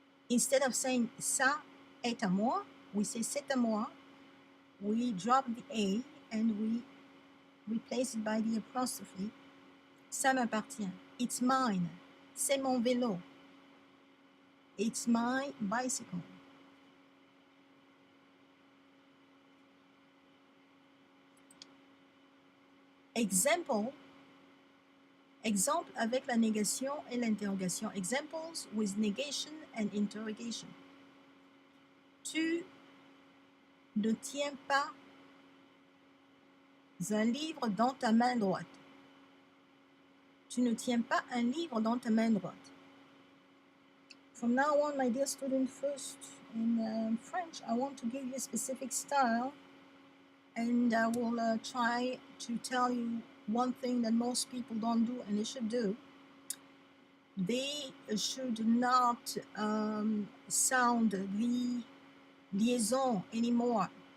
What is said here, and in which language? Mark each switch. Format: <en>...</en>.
<en>Instead of saying</en> <fr>ça est à moi,</fr> <en>we say</en> <fr>c'est à moi.</fr> <en>We drop the A and we replace it by the apostrophe.</en> <fr>Ça m'appartient.</fr> <en>It's mine.</en> <fr>C'est mon vélo.</fr> <en>It's my bicycle.</en> <fr>Exemple avec la négation et l'interrogation.</fr> <en>Examples with negation and interrogation.</en> <fr>Tu ne tiens pas un livre dans ta main droite. Tu ne tiens pas un livre dans ta main droite.</fr> <en>From now on, my dear student, first in French, I want to give you a specific style, and I will try to tell you one thing that most people don't do and they should do. They should not sound the liaison anymore.</en>